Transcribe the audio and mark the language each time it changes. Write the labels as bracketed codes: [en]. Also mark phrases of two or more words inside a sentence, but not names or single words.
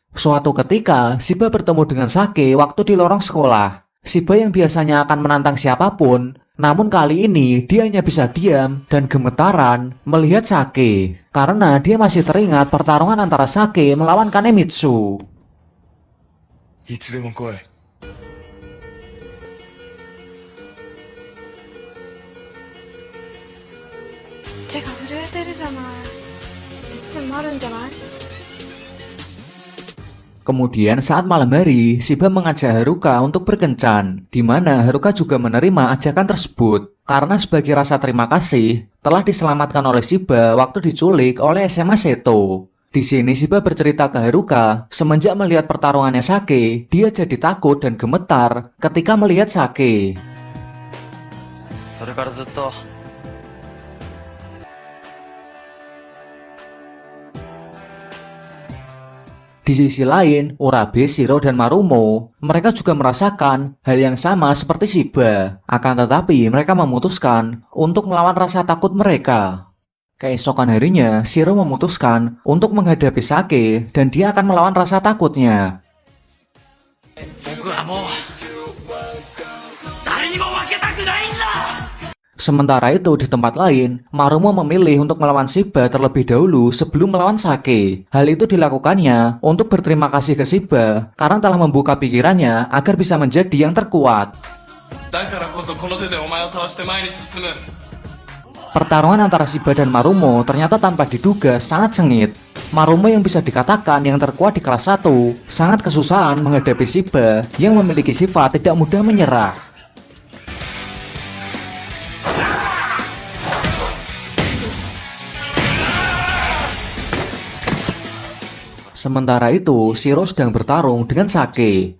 [id] Suatu ketika, Shiba bertemu dengan Sake waktu di lorong sekolah. Shiba yang biasanya akan menantang siapapun, namun kali ini dia hanya bisa diam dan gemetaran melihat Sake karena dia masih teringat pertarungan antara Sake melawan Kanemitsu. [ja] いつでも来い。手が震えてるじゃない。いつでもあるんじゃない？ [id] Kemudian saat malam hari, Shiba mengajak Haruka untuk berkencan, di mana Haruka juga menerima ajakan tersebut karena sebagai rasa terima kasih telah diselamatkan oleh Shiba waktu diculik oleh SMA Seto. Di sini Shiba bercerita ke Haruka, semenjak melihat pertarungannya Sake, dia jadi takut dan gemetar ketika melihat Sake. [ja] それからずっと [id] Di sisi lain, Urabe, Shiro, dan Marumo, mereka juga merasakan hal yang sama seperti Shiba. Akan tetapi, mereka memutuskan untuk melawan rasa takut mereka. Keesokan harinya, Shiro memutuskan untuk menghadapi Sake dan dia akan melawan rasa takutnya. [ja] 僕はもう誰にも負けたくないんだ。 [id] Sementara itu di tempat lain, Marumo memilih untuk melawan Shiba terlebih dahulu sebelum melawan Sake. Hal itu dilakukannya untuk berterima kasih ke Shiba karena telah membuka pikirannya agar bisa menjadi yang terkuat. [ja] だからこそこの手でお前を倒して前に進む。 [id] Pertarungan antara Shiba dan Marumo ternyata tanpa diduga sangat sengit. Marumo yang bisa dikatakan yang terkuat di kelas 1 sangat kesusahan menghadapi Shiba yang memiliki sifat tidak mudah menyerah. Sementara itu, Shiro sedang bertarung dengan Sake.